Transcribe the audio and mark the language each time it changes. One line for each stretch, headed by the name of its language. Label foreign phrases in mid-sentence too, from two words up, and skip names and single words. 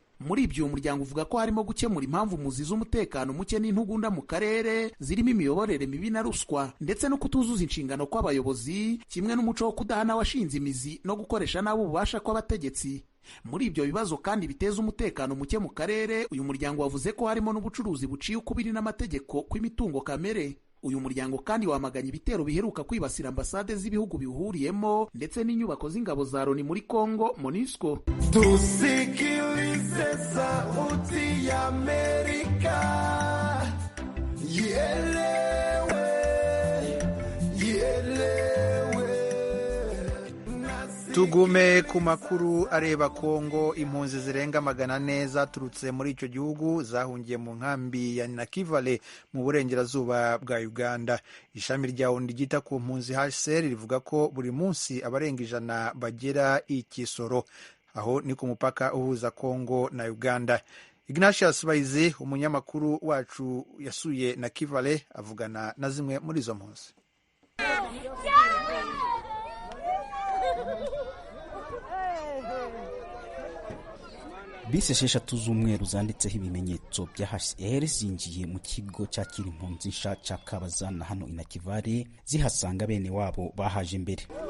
Kinyarwanda: Muri ibyo uyu muryango uvuga ko harimo gukemura impamvu muzi z'umutekano muke n'intugunda mu karere zirimo imiyoborere mibi na ruswa, ndetse no kutuzuza inshingano kw'abayobozi, kimwe n'umuco wo kudahana washinze imizi no gukoresha nabi ububasha kw'abategetsi. Muri ibyo bibazo kandi biteza umutekano muke mu karere, uyu muryango wavuze ko harimo n'ubucuruzi buciye ukubiri n'amategeko kw'imitungo kamere. Uyu muryango kandi wamaganye ibitero biheruka kwibasira ambasade z'ibihugu biwuhuriyemo ndetse n'inyubako z'ingabo za Loni muri Kongo, MONUSCO.
Swahili: Tusikilize sauti ya Amerika, ielewe, ielewe.
Kinyarwanda: Tugume ku makuru areba Kongo. Impunzi zirenga 400 zaturutse muri icyo gihugu zahungiye mu nkambi ya Nakivale mu burengerazuba bwa Uganda. Ishami rya ONU ryita ku mpunzi HCR rivuga ko buri munsi abarenga 100 bagera i Kisoro, aho ni ku mupaka uhuza Kongo na Uganda. Ignatius Baizi, umunyamakuru wacu, yasuye Nakivale avugana na zimwe muri izo mpunzi. Bisi 6 z'umweru zanditseho ibimenyetso bya HCR zinjiye mu kigo cyakira impunzi nsha cya Kabazana hano i Nakivale, zihasanga bene wabo bahaje imbere.